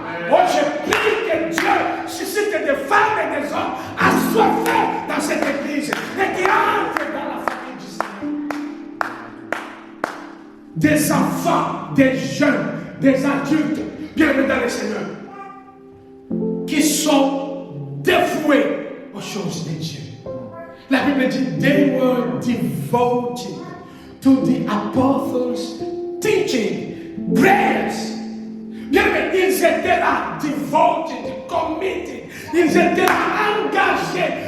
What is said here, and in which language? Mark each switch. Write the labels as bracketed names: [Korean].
[French] Oh, je prie que Dieu suscite des femmes et des hommes assoiffés dans cette église et qui entrent dans la famille du Seigneur. Des enfants, des jeunes, des adultes, bienvenue dans le Seigneur, qui sont dévoués aux choses de Dieu. La Bible dit, [English] they were devoted to the apostles' teaching, prayers. [French] Bien, mais ils étaient là, [English] devoted, committed, [French] ils étaient là, engagés.